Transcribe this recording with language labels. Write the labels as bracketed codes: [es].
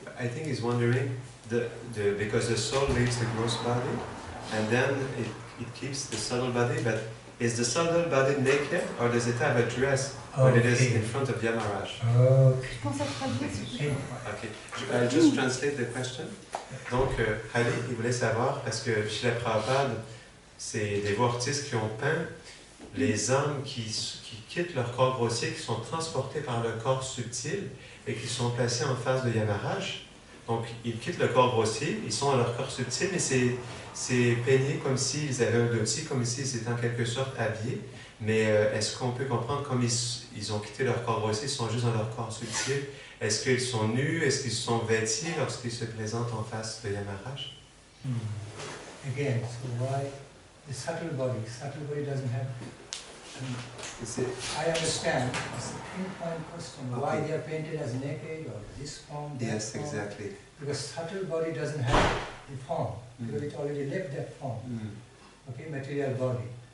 [en] I think he's wondering, because the soul leaves the gross body, and then it keeps the subtle body, but is the subtle body naked, or does it have a dress when it is in front of Yamaharaja? Okay. Okay, I'll just translate the question. [fr] Donc, Ali, il voulait savoir, parce que chez la Prabhupada, c'est des voix artistes qui ont peint les âmes qui quittent leur corps grossier, qui sont transportées par le corps subtil et qui sont placées en face de Yamaharaja. Donc, ils quittent le corps grossier, ils sont dans leur corps subtil, mais c'est peigné comme s'ils avaient un dhoti, comme s'ils étaient en quelque sorte habillés. Mais est-ce qu'on peut comprendre comme ils ont quitté leur corps grossier, ils sont juste dans leur corps subtil? Est-ce qu'ils sont nus? Est-ce qu'ils sont vêtis lorsqu'ils se présentent en face de Yamaharaja? [en] Again, so why the subtle body doesn't have... I understand, it's a pinpoint question, why they are painted as naked or this form, that Yes, form. exactly. Because subtle body doesn't have the form, because it already left that form, okay, material body.